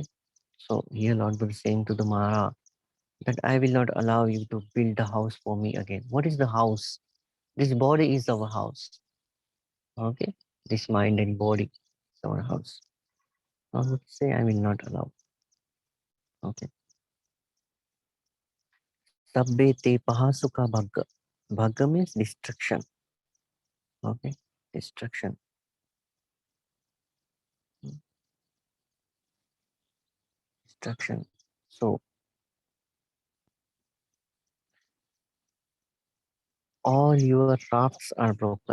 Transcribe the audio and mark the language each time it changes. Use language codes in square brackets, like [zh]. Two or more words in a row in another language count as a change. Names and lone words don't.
[en] So here Lord Buddha is saying to the Mara that I will not allow you to build the house for me again. What is the house? This body is our house. Okay? This mind and body is our house. Lord Buddha say, I will not allow. Okay. [pi] Sabbe te phasuka bhagga. [en] Bhagga means destruction. Okay, destruction. Destruction. So all your rafts are broken.